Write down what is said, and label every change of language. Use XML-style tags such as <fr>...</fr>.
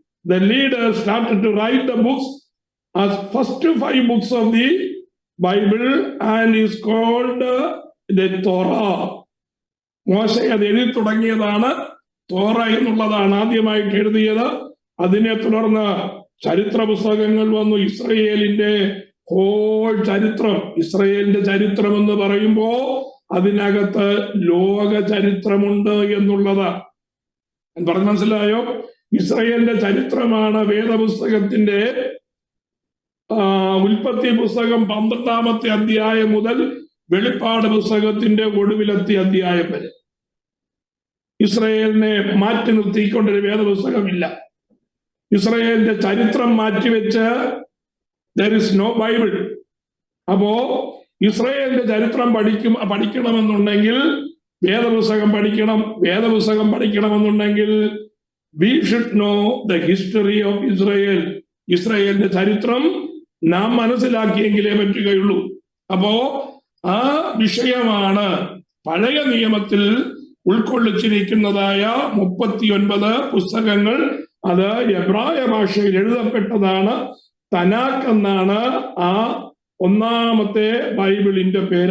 <en>the leader started to write the books as first 5 books of the Bible and is called the Torah.</en> <ml>മോശ അത് എഴുതി തുടങ്ങിയതാണ്. തോറ എന്നുള്ളതാണ് ആദ്യമായിട്ട് എഴുതിയത്. അതിനെ തുടർന്ന് ചരിത്ര പുസ്തകങ്ങൾ വന്നു. ഇസ്രയേലിന്റെ ഹോൾ ചരിത്രം, ഇസ്രയേലിന്റെ ചരിത്രം എന്ന് പറയുമ്പോ അതിനകത്ത് ലോക ചരിത്രമുണ്ട് എന്നുള്ളത് പറഞ്ഞ് മനസ്സിലായോ? ഇസ്രയേലിന്റെ ചരിത്രമാണ് വേദപുസ്തകത്തിന്റെ ഉൽപ്പത്തി പുസ്തകം 12-ാമത്തെ അധ്യായം മുതൽ വെളിപ്പാട് പുസ്തകത്തിന്റെ ഒടുവിലത്തെ അധ്യായം വരെ. ഇസ്രയേലിനെ മാറ്റി നിർത്തിക്കൊണ്ടൊരു വേദപുസ്തകമില്ല. ഇസ്രയേലിന്റെ ചരിത്രം മാറ്റിവെച്ച്</ml> <en>there is no Bible.</en> <ml>അപ്പോ ഇസ്രയേലിന്റെ ചരിത്രം പഠിക്കണമെന്നുണ്ടെങ്കിൽ വേദപുസ്തകം പഠിക്കണം. വേദപുസ്തകം പഠിക്കണമെന്നുണ്ടെങ്കിൽ</ml> <en>we should know the history of Israel.</en> <ml>ഇസ്രയേലിന്റെ ചരിത്രം നാം മനസ്സിലാക്കിയെങ്കിലേ പറ്റുകയുള്ളൂ. അപ്പോ ആ വിഷയമാണ് പഴയ നിയമത്തിൽ ഉൾക്കൊള്ളിച്ചിരിക്കുന്നതായ 39 പുസ്തകങ്ങൾ. അത് എബ്രായ ഭാഷയിൽ എഴുതപ്പെട്ടതാണ്. തനാക്ക് എന്നാണ് ആ ഒന്നാമത്തെ ബൈബിളിന്റെ പേര്.</ml>